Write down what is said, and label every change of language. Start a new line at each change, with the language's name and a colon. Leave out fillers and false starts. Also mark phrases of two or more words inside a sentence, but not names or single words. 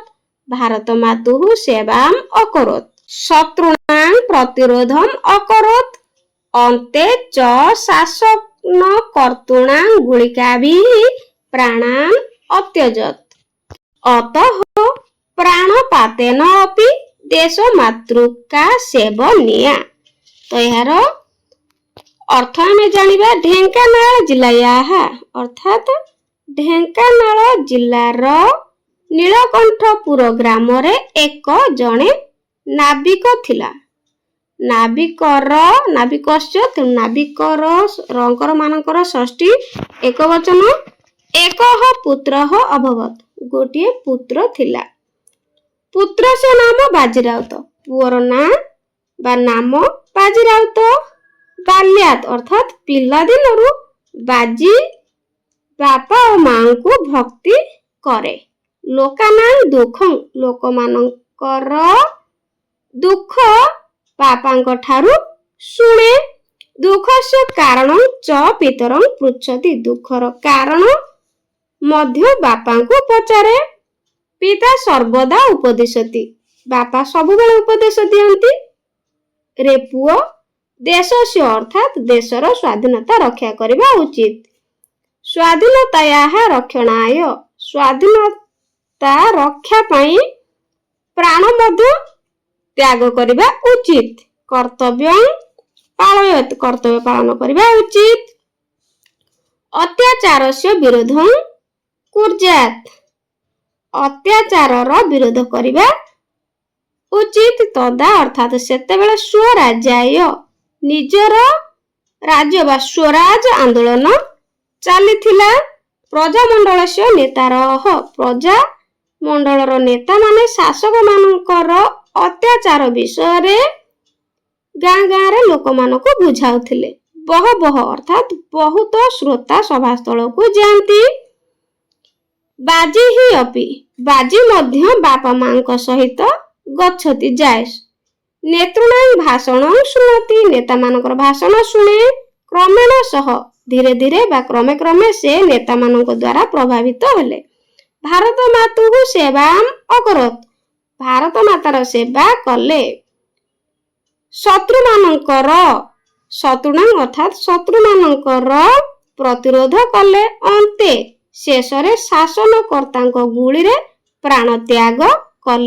Sanskrit: भारतमातुः सेवाम् अकरोत्। शत्रूणां प्रतिरोधम् अकरोत्। अन्ते च शासनकर्तॄणां गुलिकाभिः प्राणान् अत्यजत्। अतः प्राणपातेन अपि देशमातृका सेवनीया।
Odia: ତ ଯାର ଅର୍ଥ ଆମେ ଜାଣିବା ଢେଙ୍କାନାଳ ଜିଲ୍ଲାୟାଃ ଅର୍ଥାତ ଢେଙ୍କାନାଳ ଜିଲ୍ଲାର ନୀଳକଣ୍ଠପୁର ଗ୍ରାମ ରେ ଏକ ଜଣେ ନାବିକ ଥିଲା। ନାବିକସ୍ୟ ନାବିକର ରଙ୍କର ମାନଙ୍କର ଷଷ୍ଠୀ ଏକ ବଚନ।
Sanskrit: एकः पुत्रः अभवत्।
Odia: ଗୋଟିଏ ପୁତ୍ର ଥିଲା।
Sanskrit: पुत्रस्य नाम बाजीराउत।
Odia: ପୁଅର ନାମ ବାଜୀରାଉତ। ବାଲ୍ୟାତ ଅର୍ଥାତ ପିଲା ଦିନରୁ ବାଜୀ ବାପା ଓ ମାଁ କୁ ଭକ୍ତି କରେ।
Sanskrit: लोकानां दुःखं
Odia: ଲୋକମାନଙ୍କର ଦୁଃଖ ବାପାଙ୍କ ଠାରୁ ଶୁଣେ।
Sanskrit: दुःखस्य कारणं च पितरं पृच्छति।
Odia: ଦୁଃଖର କାରଣ ମଧ୍ୟ ବାପାଙ୍କୁ ପଚାରେ।
Sanskrit: पिता सर्वदा उपदिशति।
Odia: ବାପା ସବୁବେଳେ ଉପଦେଶ ଦିଅନ୍ତି। ରେ ପୁଅ ଦେଶସ୍ୟ ଅର୍ଥାତ ଦେଶର ସ୍ୱାଧୀନତା ରକ୍ଷା କରିବା ଉଚିତ।
Sanskrit: स्वाधीनतायाः रक्षणाय
Odia: ସ୍ୱାଧୀନତା ରକ୍ଷା ପାଇଁ ପ୍ରାଣ ମଧ୍ୟ ତ୍ୟାଗ କରିବା ଉଚିତ।
Sanskrit: कर्तव्यं पालयेत्
Odia: କର୍ତ୍ତବ୍ୟ ପାଳନ କରିବା ଉଚିତ।
Sanskrit: अत्याचारस्य विरोधं कुर्यात्
Odia: ଅତ୍ୟାଚାରର ବିରୋଧ କରିବା ଉଚିତ। ତଦା ଅର୍ଥାତ ସେତେବେଳେ ସ୍ୱରାଜ୍ୟାୟ ନିଜର ରାଜ୍ୟ ବା ସ୍ୱରାଜ ଆନ୍ଦୋଳନ ଚାଲିଥିଲା।
Sanskrit: प्रजामंडलस्य नेतारः
Odia: ପ୍ରଜାମଣ୍ଡଳର ନେତା ମାନେ ଶାସକ ମାନଙ୍କର ଅତ୍ୟାଚାର ବିଷୟ ରେ ଗାଁ ଗାଁ ରେ ଲୋକ ମାନଙ୍କୁ ବୁଝାଉଥିଲେ। ବହ ଅର୍ଥାତ ବହୁତ ଶ୍ରୋତା ସଭାସ୍ଥଳ କୁ ଯାଆନ୍ତି। ବାଜୀ
Sanskrit: ही अपि
Odia: ବାଜୀ ମଧ୍ୟ ବାପା ମାଁଙ୍କ ସହିତ ଗଚ୍ଛତି ଯାଏ।
Sanskrit: नेतॄणां भाषणं शृणोति।
Odia: ନେତା ମାନଙ୍କର ଭାଷଣ ଶୁଣେ।
Sanskrit: क्रमेण सह
Odia: ଧୀରେ ଧୀରେ ବା କ୍ରମେ କ୍ରମେ ସେ ନେତା ମାନଙ୍କ ଦ୍ୱାରା ପ୍ରଭାବିତ ହେଲେ।
Sanskrit: भारत मातुः सेवाम् अकरोत्।
Odia: ଭାରତ ମାତାର ସେବା କଲେ। ଶତ୍ରୁଣାଂ ଅର୍ଥାତ ଶତ୍ରୁମାନଙ୍କର ପ୍ରତିରୋଧ କଲେ। ଅନ୍ତେ ଶେଷରେ ଶାସନକର୍ତ୍ତାଙ୍କ ଗୁଳି ରେ ପ୍ରାଣ ତ୍ୟାଗ କଲେ।